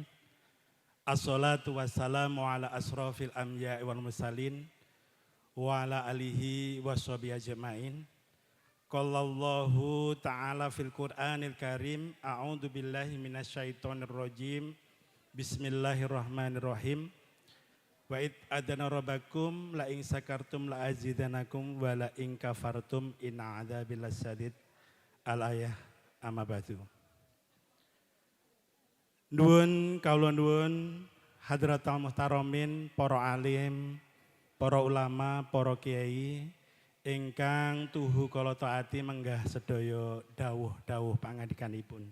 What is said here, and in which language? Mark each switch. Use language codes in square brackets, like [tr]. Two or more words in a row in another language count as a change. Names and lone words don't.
[ar] والصلاة والسلام على أشرف الأنبياء والمرسلين وعلى آله وصحبه أجمعين. قال الله تعالى في القرآن الكريم أعوذ بالله من الشيطان الرجيم. بسم الله الرحمن الرحيم. وإذ تأذن ربكم لئن شكرتم لأزيدنكم ولئن كفرتم إن عذابي لشديد. الآية أما بعد. [jv] Nuwun kawula nuwun [ar] حضرة المحترمين, [jv] para alim, para ulama, para kiai ingkang tuhu kala taati menggah sedaya dawuh-dawuh pangandikanipun.